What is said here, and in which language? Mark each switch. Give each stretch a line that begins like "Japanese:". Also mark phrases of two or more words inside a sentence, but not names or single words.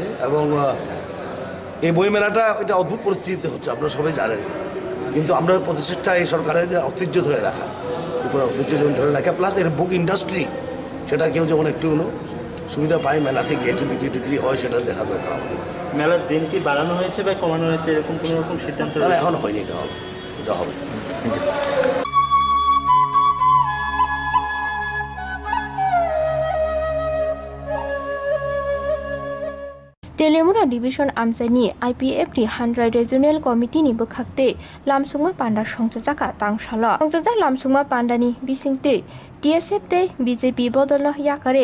Bangla: এবং এই বই মেলাটা এটা অদ্ভুত পরিস্থিতিতে হচ্ছে, আপনারা সবাই জানেন, কিন্তু আমরা প্রচেষ্টা এই সরকারের ঐতিহ্য ধরে রাখা, ত্রিপুরা ঐতিহ্য যেমন ধরে রাখা, প্লাস এর
English: book industry,
Bangla: সেটা কেউ যেমন একটু সুবিধা পায়, মেলাতে গিয়ে একটু বিক্রি টিক্রি হয়, সেটা দেখা দরকার আমাদের। মেলার দিন কি বাড়ানো হয়েছে বা কমানো হয়েছে, এরকম কোনো রকম সিদ্ধান্ত? এখন হয়নি, এটা হবে, এটা হবে।
Kok Borok: Telemura Division Amsani IPFT 100
English: Regional Committee
Kok Borok: ni Bukhakte Lamsungma Panda Songjajaka Tangshala Songjajak Lamsungma Pandani Bisingte TSF te BJP Bodolno Yakare